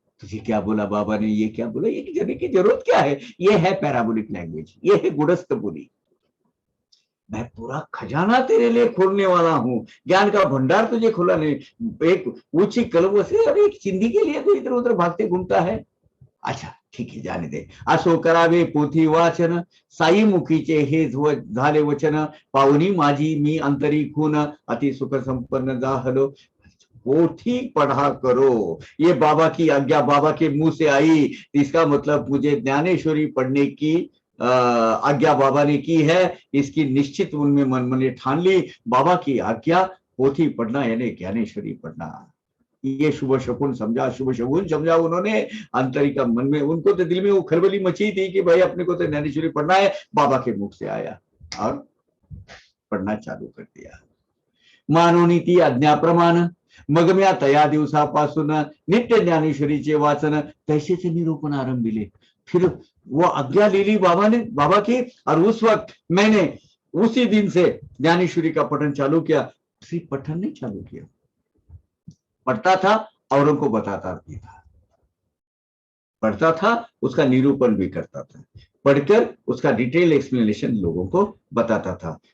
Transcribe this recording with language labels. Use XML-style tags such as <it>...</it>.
<hi>तुझे क्या बोला बाबा ने, ये क्या बोला, ये जाने की जरूरत क्या है? ये है पैराबोलिक लैंग्वेज, ये है गुड़स्थ बोली। मैं पूरा खजाना तेरे लिए खोलने वाला हूं, ज्ञान का भंडार तुझे खोला नहीं। एक ऊंची कलम से और एक चिंदी के लिए तो इधर उधर भागते घूमता है। अच्छा ठीक है, जाने दे।</hi> <mr>असो करावे पोथी वाचन, साई मुखीचे हे झाले वचन, पाहुनी माझी मी अंतरी खून, अति सुख संपन्न जाहलो।</mr> <hi>पोथी पढ़ा करो, ये बाबा की आज्ञा बाबा के मुंह से आई, इसका मतलब मुझे ज्ञानेश्वरी पढ़ने की आज्ञा बाबा ने की है, इसकी निश्चित उनमें मन में ठान ली। बाबा की आज्ञा पोथी पढ़ना यानी ज्ञानेश्वरी पढ़ना। ये शुभ शकुन समझा, शुभ शकुन समझा उन्होंने आंतरिक मन में, उनको तो दिल में वो खलबली मची थी कि भाई अपने को तो ज्ञानेश्वरी पढ़ना है। बाबा के मुख से आया और पढ़ना चालू कर दिया।</hi> <mr>मानवनीती आज्ञा प्रमाण, मग म्या तया दिवसापासून नित्य ज्ञानेश्वरीचे वाचन, तैसेच निरूपण आरंभिले।</mr> <hi>फिर वो आज्ञा ले ली बाबा की, और उस वक्त मैंने उसी दिन से ज्ञानेश्वरी का पठन चालू किया। सिर्फ पठन नहीं चालू किया, पढ़ता था, औरों को बताता भी था, पढ़ता था, उसका निरूपण भी करता था, पढ़कर उसका डिटेल एक्सप्लेनेशन लोगों को बताता था।</hi>